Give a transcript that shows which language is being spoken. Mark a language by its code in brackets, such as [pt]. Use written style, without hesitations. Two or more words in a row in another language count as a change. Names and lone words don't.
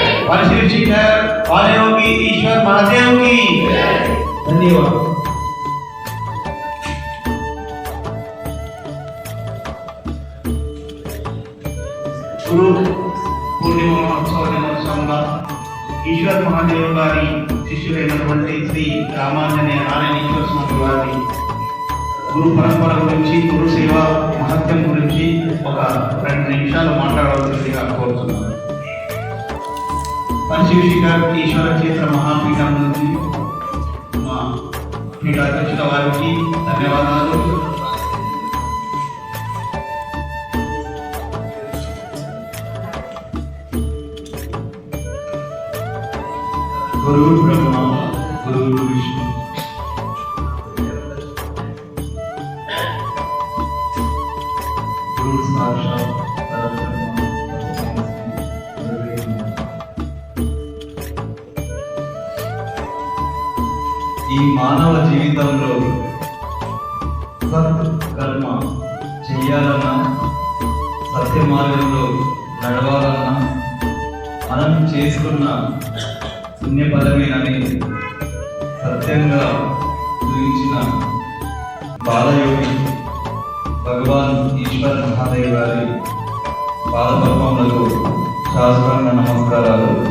[hi] शिखर वालेओं की ईश्वर महादेव की धन्यवाद। [te] गुरु पूर्णिमा महोत्सव दिनोत्सव ఈశ్వర్ మహాదేవ్ గారి శిష్యులైనటువంటి శ్రీ రామాంజనేయ నారాయణేశ్వర స్వామి వారి గురు పరంపర గురించి, గురు సేవ మహత్యం గురించి ఒక 2 నిమిషాలు మాట్లాడవలసిందిగా కోరుతున్నాను. పంచశిఖర్ ఈశ్వర క్షేత్ర మహాపీఠం నుంచి మా పీఠాధ్యక్షుల వారికి ధన్యవాదాలు. [sa] गुरु ब्रह्मा गुरु विष्णु गुरु साक्षात परब्रह्म। [te] ఈ మానవ జీవితంలో సత్ కర్మ చేయాలన్నా, సత్య మార్గంలో నడవాలన్నా మనం చేసుకున్న పుణ్యపదమేనని సత్యంగా చూపించిన బాలయోగి భగవాన్ ఈశ్వర్ మహాదేవ్ గారి పాదపద్మములకు శాస్త్రాంగ నమస్కారాలు